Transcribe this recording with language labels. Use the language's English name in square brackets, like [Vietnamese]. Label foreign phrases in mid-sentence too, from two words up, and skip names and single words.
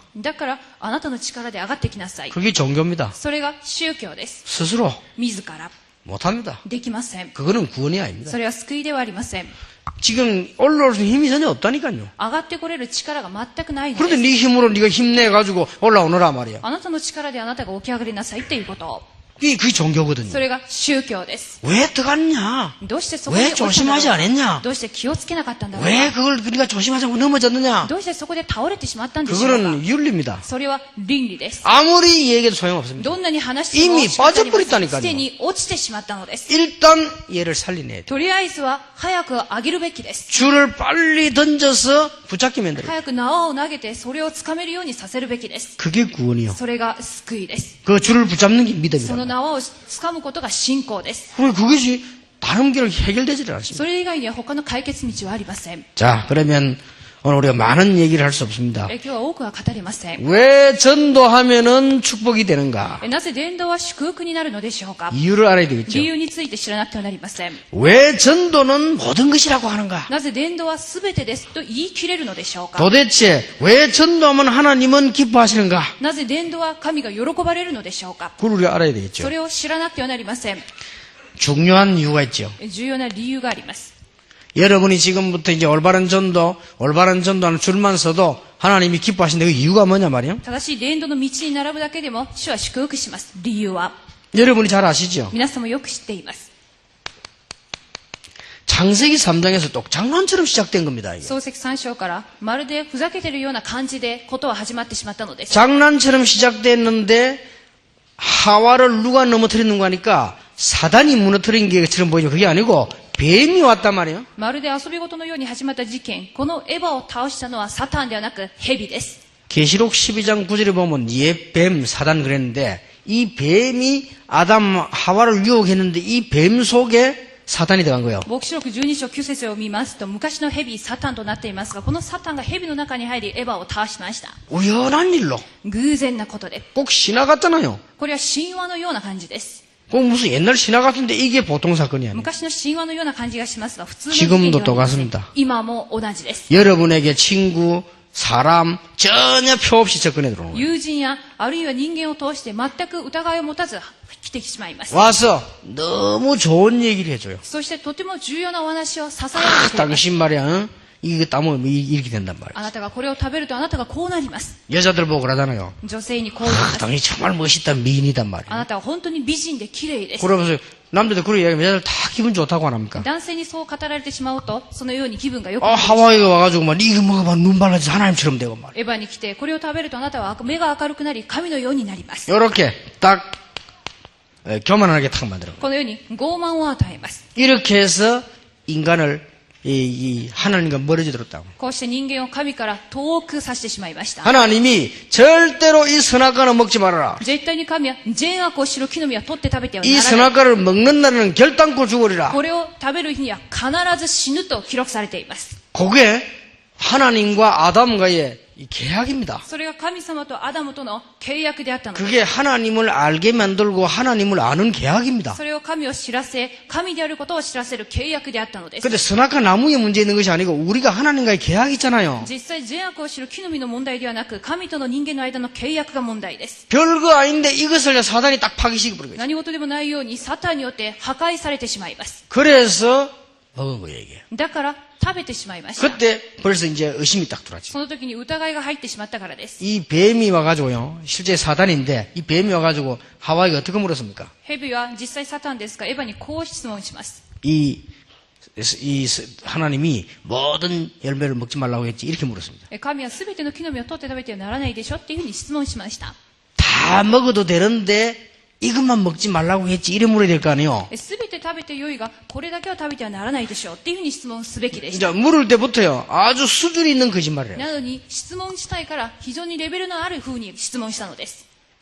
[Japanese] だから、あなたの力で上がってきなさい。 [Korean] 그게 종교입니다. [Japanese] それが宗教です。 [Korean] 스스로 [Japanese] 自ら。 [Korean] 못합니다. [Japanese] できません。 [Korean] 그거는 구원이 아닙니다. [Japanese] それは救いではありません。 [Korean] 지금 올라올 수 있는 힘이 전혀 없다니까요. [Japanese] 上がってこれる力が全くないの [Korean] 그런데 [Japanese] です。 [Korean] 네 힘으로 네가 힘내가지고 올라오너라 말이야. [Japanese] あなたの力であなたが起き上がりなさいっていうこと。 [Korean] 그게 종교거든요. [Japanese] それが宗教です。 [Korean] 왜 들어갔냐? [Japanese] どうしてそこに [Korean] 왜 [Japanese] 落ちたんだろう [Korean] 조심하지 않았냐? [Japanese] どうして気をつけなかったんだろう [Korean] 왜 그걸 네가 조심하자고 넘어졌느냐? [Japanese] どうしてそこで倒れてしまったんでしょうか [Korean] 그거는 윤리입니다. [Japanese] それは倫理です。 [Korean] 아무리 얘기해도 소용없습니다. [Japanese] どんなに話しても [Korean] 이미 [Japanese] 仕方ありません [Korean] 빠져버렸다니까요. [Japanese] すでに落ちてしまったのです。 [Korean] 일단 얘를 살리네. [Japanese] とりあえずは早く上げるべきです。 [Korean] 줄을 빨리 던져서 붙잡게 만들어요. [Japanese] 早く縄を投げてそれをつかめるようにさせるべきです。 [Korean] 그게 구원이요. [Japanese] それが救いです。 [Korean] 그 줄을 붙잡는 게 [Japanese] その [Korean] 믿음이다. [Japanese] 縄をつかむことが信仰です。 [Korean] 그것이 다른 길로 해결되지를 않습니다. [Japanese] それ以外には他の解決道はありません。 [Korean] 자, 그러면 오늘 우리가 많은 얘기를 할 수 없습니다. [Japanese] 今日は多くは語れません。 [Korean] 왜 전도하면은 축복이 되는가? [Japanese] なぜ伝道は祝福になるのでしょうか。 [Korean] 이유를 알아야 되겠죠. [Japanese] 理由について知らなくてはなりません。 [Korean] 왜 전도는 모든 것이라고 하는가? [Japanese] なぜ伝道は全てですと言い切れるのでしょうか。 [Korean] 도대체 왜 전도하면 하나님은 기뻐하시는가? [Japanese] なぜ伝道は神が喜ばれるのでしょうか。 [Korean] 그걸 우리가 알아야 되겠죠. [Japanese] それを知らなくてはなりません。 [Korean] 중요한 이유가 있죠. [Japanese] 重要な理由があります。 [Korean] 여러분이 지금부터 이제 올바른 전도하는 줄만 서도 하나님이 기뻐하신다. 그 이유가 뭐냐 말이에요? [Japanese] 正しい伝道の道に並ぶだけでも主は祝福します。理由は [Korean] 여러분이 잘 아시죠? [Japanese] 皆さんもよく知っています。 [Korean] 창세기 3장에서 또 장난처럼 시작된 겁니다. 이게. [Japanese] 創世記3章からまるでふざけてるような感じでことは始まってしまったのです。 [Korean] 장난처럼 시작됐는데 하와를 누가 넘어뜨리는 거니까 사단이 무너뜨린 것처럼 보이죠. 그게 아니고 뱀이 왔단 말이에요. [Japanese] まるで遊び事のように始まった事件、このエヴァを倒したのはサタンではなく蛇です。 [Korean] 계시록 12장 9절에 보면 옛뱀 사단 그랬는데 이 뱀이 아담 하와를 유혹했는데 이 뱀 속에 사단이 들어간 거예요. [Japanese] 黙示録12章9節を見ますと、昔の蛇サタンとなっていますが、このサタンが蛇の中に入りエヴァを倒しました。 [Korean] 우연한 일로 [Japanese] 偶然なことで、 [Korean] 꼭 신화 같잖아요. [Japanese] これは神話のような感じです。 [Korean] 꼭 무슨 옛날 신화 같은데 이게 보통 사건이 아니에요. [Japanese] 昔の神話のような感じがしますが、普通の事件ではあり [Korean] 지금도 [Japanese] ません [Korean] 똑같습니다. [Japanese] 今も同じです。 [Korean] 여러분에게 친구, 사람 전혀 표 없이 접근해 들어오는 거예요. [Japanese] 友人やあるいは人間を通して全く疑いを持たず来てしまいます。 [Korean] 와서 너무 좋은 얘기를 해줘요. [Japanese] そしてとても重要なお話をささやいてくれます。 [Korean] 당신 말이야, 응? 이거 따먹으면 이렇게 된단 말이야. [Japanese] あなたがこれを食べるとあなたがこうなります。 [Korean] 여자들 보고 그러잖아요. [Japanese] 女性にこう言います。 [Korean] 당신 정말 멋있다 미인이단 [Japanese] あ [Korean] 말이야. [Japanese] なたは本当に美人で綺麗です。 [Korean] 그러면서 남자들 그런 이야기하면 여자들 다 기분 좋다고 안 합니까? [Japanese] 男性にそう語られてしまうと、そのように気分が良く 아 なる。 [Korean] 하와이가 와가지고 막 이거 먹어봐 눈 발라져서 하나님처럼 되고 말이야. [Japanese] エヴァに来て、これを食べるとあなたは目が明るくなり、神のようになります。 [Korean] 요렇게 딱 교만하게 탁 만들어. [Japanese] このように傲慢を与えます。 [Korean] 이렇게 해서 인간을 이 하나님과 멀어지도록. [Japanese] こうして人間を神から遠くさせてしまいました。 [Korean] 하나님이 절대로 이 선악과는 먹지 말아라. [Japanese] 絶対に神は善悪を知る木の実は取って食べては [Korean] 이 [Japanese] ならない。 [Korean] 선악과를 먹는 날은 결단코 죽으리라. [Japanese] これを食べる日には必ず死ぬと記録されています。 [Korean] 그게 하나님과 아담과의 이 계약입니다. [Japanese] それが神様とアダムとの契約であったのです。 [Korean] 그게 하나님을 알게 만들고 하나님을 아는 계약입니다. [Japanese] それを神を知らせ、神であることを知らせる契約であったのです。 [Korean] 근데 선악과 나무에 문제 있는 것이 아니고 우리가 하나님과의 계약이 있잖아요. [Japanese] 実際善悪を知る木の実の問題ではなく、神との人間の間の契約が問題です。 [Korean] 별거 아닌데 이것을 사단이 딱 파기시켜버린 거죠. [Japanese] 何事でもないようにサタンによって破壊されてしまいます。 [Korean] 그래서 먹은 거예요, 이게. [Japanese] だから食べてしまいました。 [Korean] 그때 벌써 이제 의심이 딱 들어왔죠. [Japanese] その時に疑いが入ってしまったからです。 [Korean] 이 뱀이 와가지고요, 실제 사단인데 이 뱀이 와가지고 하와이가 어떻게 물었습니까? [Japanese] 蛇は実際サタンですが、エヴァにこう質問します。 [Korean] 이 하나님이 모든 열매를 먹지 말라고 했지 이렇게 물었습니다. [Japanese] 神は全ての木の実を取って食べてはならないでしょっていうふうに質問しました。 [Korean] 다 먹어도 되는데 이것만 먹지 말라고 했지 이래 물어야 될 거 아니에요. [Japanese] 全て食べてよいが、これだけは食べてはならないでしょうっていうふうに質問すべきでした。 [Korean] 이제 물을 때부터요 아주 수준이 있는 거짓말이에요. [Japanese] なのに質問したいから非常にレベルのあるふうに質問したのです。